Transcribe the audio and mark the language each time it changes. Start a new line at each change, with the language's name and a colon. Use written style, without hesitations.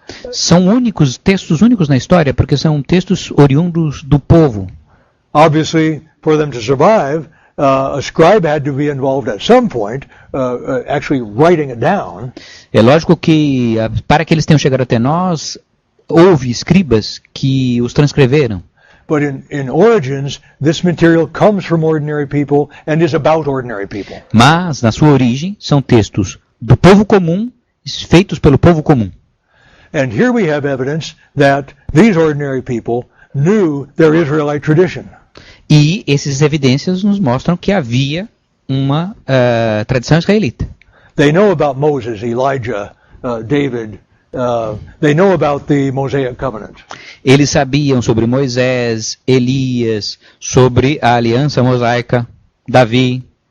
Portuguese: São textos únicos na história, porque são textos oriundos do povo.
English: Obviously, for them to survive, a scribe had to be involved at some point, actually writing it down.
Portuguese: É lógico que, para que eles tenham chegado até nós, houve escribas que os transcreveram.
English: But in origins, this material comes from ordinary people and is about ordinary people.
Portuguese: Mas, na sua origem, são textos do povo comum, feitos pelo povo comum.
English: And here we have evidence that these ordinary people knew their Israelite tradition.
Portuguese: E essas evidências nos mostram que havia uma tradição israelita.
English: They know about Moses, Elijah, David. They know about the Mosaic covenant.
Portuguese: Eles sabiam sobre Moisés, Elias, sobre a aliança mosaica, Davi.